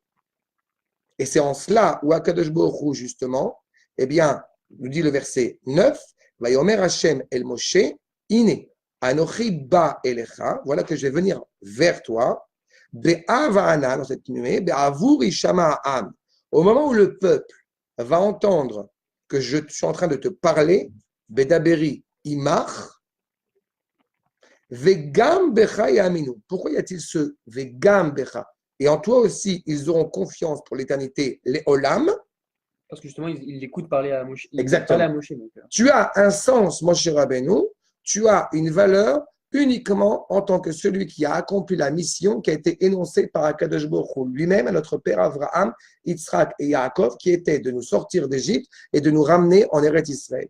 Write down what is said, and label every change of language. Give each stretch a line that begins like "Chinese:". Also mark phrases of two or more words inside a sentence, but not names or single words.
French: Et c'est en cela où
Hebrew: הקדוש ברוך הוא,
French: justement, eh bien, nous dit le verset 9,
Hebrew: ויאמר ה' אל משה הנה אנכי בא אליך,
French: voilà que je vais venir vers toi, Be'avana, dans cette nuée,
Hebrew: בעבור ישמע העם.
French: Au moment où le peuple va entendre que je suis en train de te parler,
Hebrew: בדברי עמך וגם בך יאמינו.
French: Pourquoi y a-t-il ce
Hebrew: וגם בך?
French: Et en toi aussi, ils auront confiance pour l'éternité, les olam. Parce que justement, il écoute parler à Moshe. Exactement. À Moshe, donc. Tu as un sens, Moshe Rabbeinu, tu as une valeur uniquement en tant que celui qui a accompli la mission qui a été énoncée par
Hebrew: הקדוש ברוך הוא
French: lui-même à notre père Abraham, Yitzhak et Yaakov, qui était de nous sortir d'Égypte et de nous ramener en Eretz Israël.